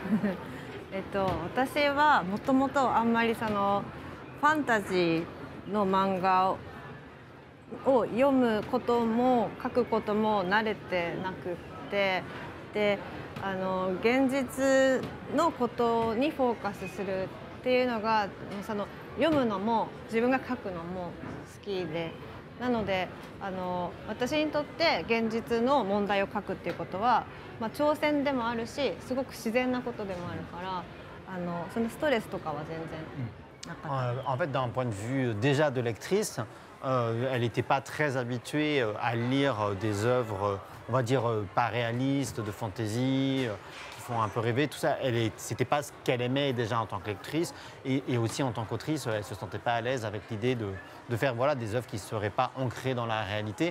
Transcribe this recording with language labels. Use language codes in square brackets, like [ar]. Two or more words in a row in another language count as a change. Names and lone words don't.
[ja] 私はもともとあんまりそのファンタジーの漫画を読むことも書くことも慣れてなくって、で現実のことにフォーカスするっていうのがその読むのも自分が書くのも好きで、なので私にとって現実の問題を書くっていうことは、まあ、挑戦でもあるしすごく自然なことでもあるからそのストレスとかは全然なかった。 [fr] En fait, d'un point de vue déjà de lectrice, elle n'était pas très habituée à lire des œuvres, on va dire, pas réalistes, de fantaisie, qui font un peu rêver, tout ça. C'était pas ce qu'elle aimait déjà en tant que lectrice. Et aussi en tant qu'autrice, elle ne se sentait pas à l'aise avec l'idée de faire voilà, des œuvres qui ne seraient pas ancrées dans la réalité.